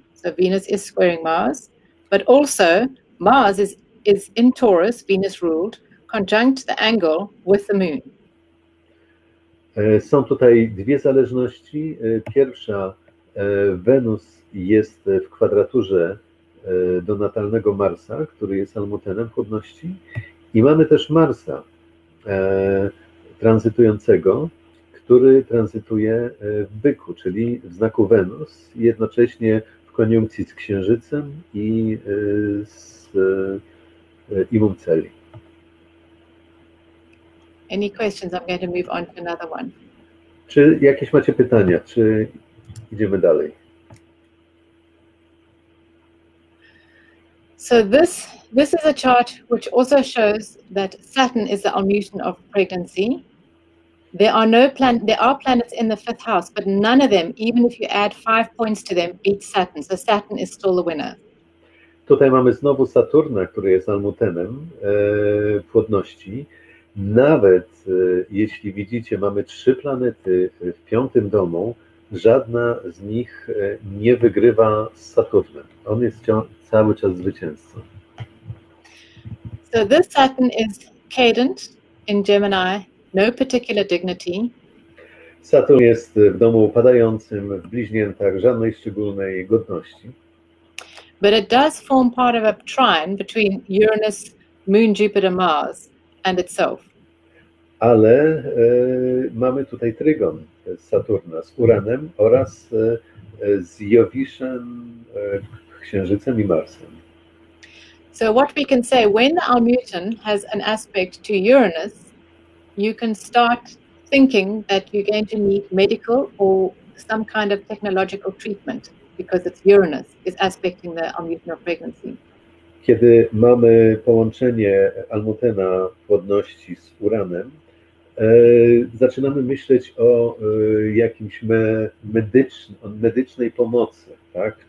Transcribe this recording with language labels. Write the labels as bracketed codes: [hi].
[en] So Venus is squaring Mars, but also Mars is in Taurus, Venus ruled, conjunct the angle with the Moon. [pl] Są tutaj dwie zależności. Pierwsza, Wenus jest w kwadraturze do natalnego Marsa, który jest Almutenem płodności, i mamy też Marsa tranzytującego, który tranzytuje w byku, czyli w znaku Wenus, jednocześnie w koniunkcji z Księżycem i z Imum Celi. [en] Any questions? I'm going to move on to another one. [pl] Czy jakieś macie pytania, czy idziemy dalej? [en] So this is a chart which also shows that Saturn is the Almuten of pregnancy. There are planets in the 5th house, but none of them, even if you add 5 points to them, beat Saturn. So Saturn is still the winner. [pl] Tutaj mamy znowu Saturna, który jest Almutenem płodności. Nawet jeśli widzicie, mamy 3 planety w 5. domu, żadna z nich nie wygrywa z Saturnem. On jest cały czas zwycięzcą. [en] So this Saturn is cadent in Gemini, no particular dignity. [pl] Saturn jest w domu upadającym, w bliźniętach, żadnej szczególnej godności. [en] But it does form part of a trine between Uranus, Moon, Jupiter, Mars and itself. [pl] Ale mamy tutaj trygon Saturna z Uranem oraz z Jowiszem, Księżycem i Marsem. [en] So what we can say, when the Almuten has an aspect to Uranus, you can start thinking that you're going to need medical or some kind of technological treatment, because it's Uranus is aspecting the Almuten of pregnancy. [pl] Kiedy mamy połączenie Almutena płodności z Uranem, zaczynamy myśleć o jakimś medycznej pomocy, tak?